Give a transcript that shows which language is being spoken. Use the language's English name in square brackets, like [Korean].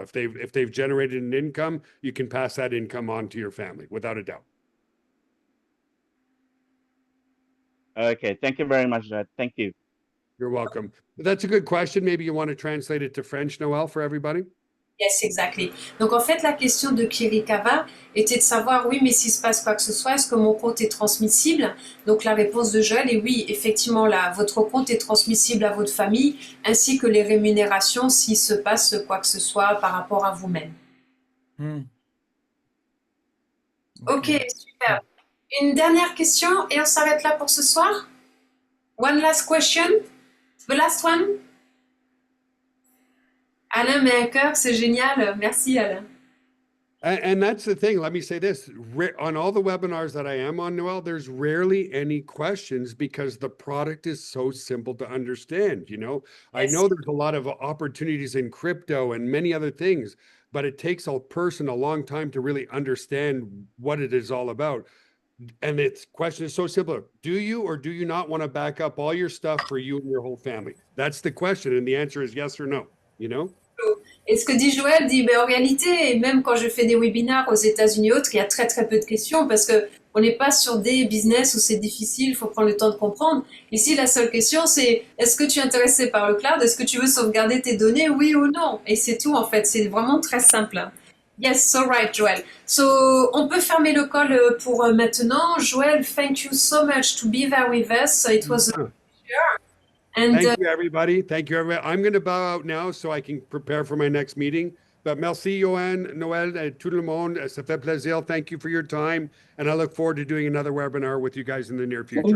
[English] If they've generated an income, you can pass that income on to your family without a doubt. Okay, thank you very much, Joel. Thank you. You're welcome. That's a good question. Maybe you want to translate it to French, Noel, for everybody? Yes, exactly. [French] Donc en fait, la question de Kirikava était de savoir, oui, mais s'il se passe quoi que ce soit, est-ce que mon compte est transmissible? Donc la réponse de Joël est oui, effectivement, là, votre compte est transmissible à votre famille, ainsi que les rémunérations s'il se passe quoi que ce soit par rapport à vous-même. Ok, super. Une dernière question et on s'arrête là pour ce soir. [English] One last question. The last one. [French] Alain met un cœur, c'est génial. Merci Alain. [English] And that's the thing. Let me say this. On all the webinars that I am on, Noel, there's rarely any questions because the product is so simple to understand, you know? I Yes. know there's a lot of opportunities in crypto and many other things, but it takes a person a long time to really understand what it is all about. And its question is so simple. Do you or do you not want to back up all your stuff for you and your whole family? That's the question. And the answer is yes or no, you know? [French] Et ce que dit Joël, dit, en réalité, et même quand je fais des webinaires aux États-Unis et autres, il y a très très peu de questions parce que on n'est pas sur des business où c'est difficile, il faut prendre le temps de comprendre. Ici, la seule question, c'est est-ce que tu es intéressé par le cloud? Est-ce que tu veux sauvegarder tes données, oui ou non? Et c'est tout, en fait. C'est vraiment très simple. [English] Yes, so right, Joël. So, [French] on peut fermer le call pour maintenant. [English] Joël, thank you so much to be there with us. It was a pleasure. And Thank you, everybody. Thank you, everybody. I'm going to bow out now so I can prepare for my next meeting. But [French] merci, Johan, Noel, tout le monde. Ça fait plaisir. [English] Thank you for your time. And I look forward to doing another webinar with you guys in the near future.